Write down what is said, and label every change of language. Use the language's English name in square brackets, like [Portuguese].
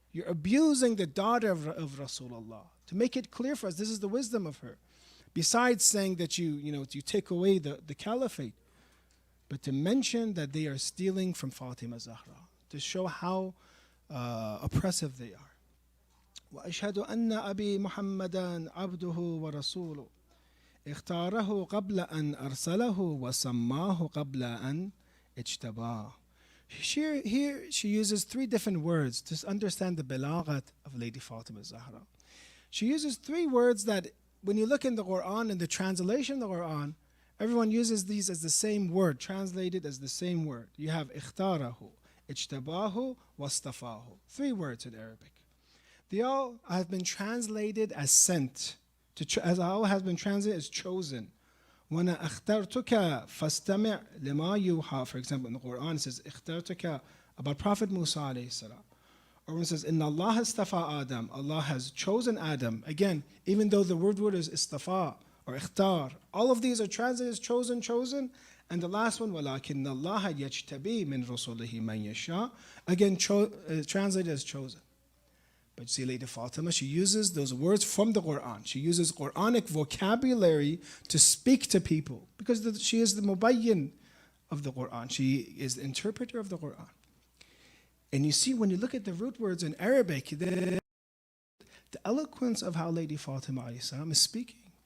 [English] You're abusing the daughter of Rasulullah. To make it clear for us, this is the wisdom of her. Besides saying that you take away the caliphate, but to mention that they are stealing from Fatima Zahra, to show how oppressive they are. [Arabic] وَأَشْهَدُ أَنَّ أَبِي مُحَمَّدًا عَبْدُهُ وَرَسُولُهُ اختاره قبل أن أرسله وسماه قبل أن اجتباه. [English] Here she uses three different words to understand the balaghat of Lady Fatima Zahra. She uses three words that when you look in the Quran, in the translation of the Quran, everyone uses these as the same word, translated as the same word. You have ikhtarahu, ijtabahu, wastafahu. Three words in Arabic. They all have been translated as sent, as all has been translated as chosen. [Arabic] وَأَنَا أَخْتَرْتُكَ فَاسْتَمِعْ لِمَا يُوحَى. [English] For example, in the Quran it says اخترتك about Prophet Musa alayhi salam. Or when it says [Arabic] إِنَّ اللَّهَ اسْتَفَى [English] Adam, Allah has chosen Adam. Again, even though the word is istafa or ikhtar, all of these are translated as chosen. And the last one, [Arabic] وَلَكِنَّ اللَّهَ يَجْتَبِي مِنْ رُسُلِهِ مَنْ يَشَاءُ. [English] Again, translated as chosen. But see, Lady Fatima, she uses those words from the Quran. She uses Quranic vocabulary to speak to people because she is the mubayyin of the Quran. She is the interpreter of the Quran. And you see, when you look at the root words in Arabic, the eloquence of how Lady Fatima is speaking.